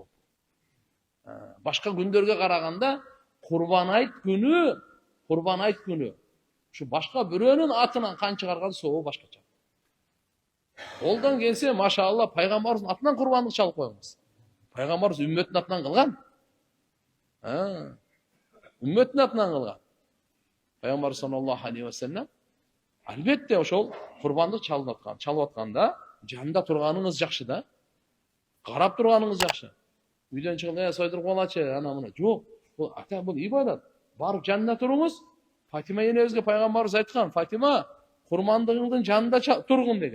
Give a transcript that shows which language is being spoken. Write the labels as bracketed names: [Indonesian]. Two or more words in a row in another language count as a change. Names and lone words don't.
[Kyrgyz] Башка күндөргө караганда курбан айт күнү ушу башка бирөөнүн атынан кан чыгарган сообу башкача. Колдон келсе, машаалла, пайгамбарыбыздын атынан курбандык чалып коюңуз. Пайгамбарыбыз үммөтүнүн атынан кылган. Үммөтүнүн атынан кылган. Пайгамбар [Arabic] صلى الله عليه وسلم [Kyrgyz] албетте ошол курбандык чалып атканда жанында турганыңыз жакшы да. Карап турганыңыз жакшы. Үйдөн чыгып, сойдуруп алачы, ана мына. Жок. Бул ибадат. Барып жанында туруңуз. Фатима энебизге пайгамбарыбыз айткан, Фатима, курмандыгыңдын жанында тургун деген.